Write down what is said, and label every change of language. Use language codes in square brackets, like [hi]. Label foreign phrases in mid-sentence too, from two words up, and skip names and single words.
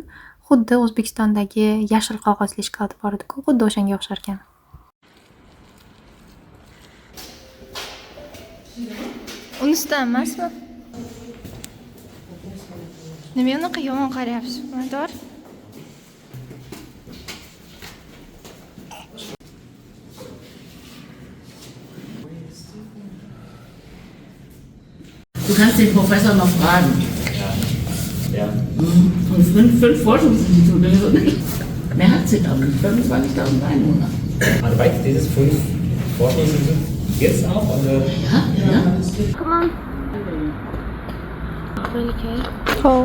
[uz] Xuddi O'zbekistondagi yashil qog'ozli shokolad bor edi-ku, xuddi o'shanga o'xshar ekan. Unisidan emasmi? Nima unaqa yomon qarayapsiz? Mador? [de] Du kannst den Professor noch fragen. Ja. Und fünf Forschungsinstitute. Mehr hat sie dann. 25.000 Einwohner. Also weißt du, dieses 5 Forschungsinstitute jetzt auch? Oder? Ja, ja. [en] Come on. [uz] Malika. Ho.